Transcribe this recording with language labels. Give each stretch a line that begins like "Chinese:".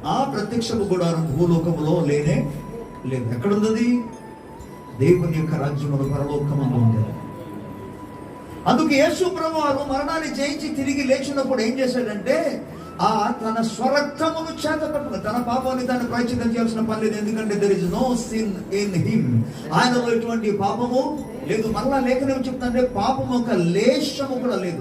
Telugu: ఆ ప్రత్యక్షపు గుడారం భూలోకములో లేనే లేదు. ఎక్కడుంది? దేవుని యొక్క రాజ్యములు పరలోకములో ఉంది. అందుకే యేసు ప్రభువారు మరణాన్ని జయించి తిరిగి లేచినప్పుడు ఏం చేశాడంటే, ఆ తన స్వరక్తమును చేత పట్టుకుని, తన పాపాన్ని తాను ప్రాయశ్చిత్తం చేయాల్సిన పని లేదు.
English: ఎందుకంటే there is no sin in him.
Telugu: ఆయనలో ఎటువంటి పాపము లేదు. మరలా లేఖనం చెప్తుంటే పాపము ఒక లేశము కూడా లేదు.